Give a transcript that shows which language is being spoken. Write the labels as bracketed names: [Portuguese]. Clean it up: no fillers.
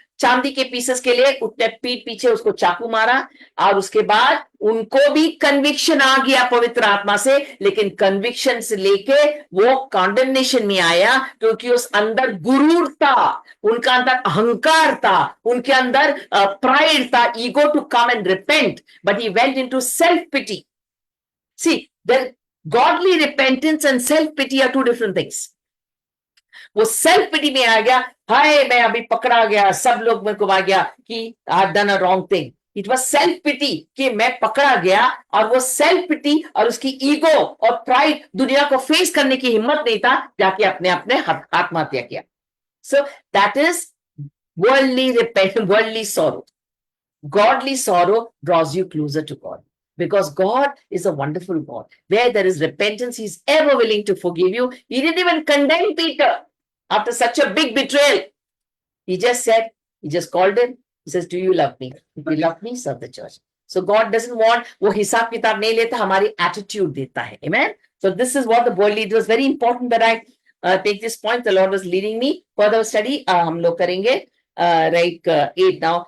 [Hindi] चांदी के पीसेस के लिए उसने पीठ पीछे उसको चाकू मारा, और उसके बाद उनको भी कन्विक्शन आ गया पवित्र आत्मा से, लेकिन कन्विक्शन से लेके वो कॉन्डेमनेशन में आया, क्योंकि उस अंदर गुरूर था, उनका अंदर अहंकार था, उनके अंदर प्राइड था, [English] Ego to come and repent, but he went into self pity. See, there godly repentance and self pity are two different things. [Hindi] वो सेल्फ पिटी में आ गया, हाय मैं अभी पकड़ा गया, सब लोग मेरे को आ गया कि [English] I have done a wrong thing. [Hindi] It was self पिटी कि मैं पकड़ा गया, और वो सेल्फ पिटी और उसकी ईगो और प्राइड दुनिया को फेस करने की हिम्मत नहीं था, जाके अपने अपने आत्महत्या किया. [English] So that is worldly repentance, worldly sorrow. Godly sorrow draws you closer to God, because God is a wonderful God. Where there is repentance, He's ever willing to forgive you. He didn't even condemn Peter after such a big betrayal. He just said, he just called him. He says, do you love me? If you love me, serve the church. So God doesn't want, [Hindi] वो हिसाब किताब नहीं लेता, हमारी attitude देता है. [English] Amen. So this is what the boy leader was very important that I take this point. The Lord was leading me further study. [Hindi] हम लोग करेंगे like 8 now.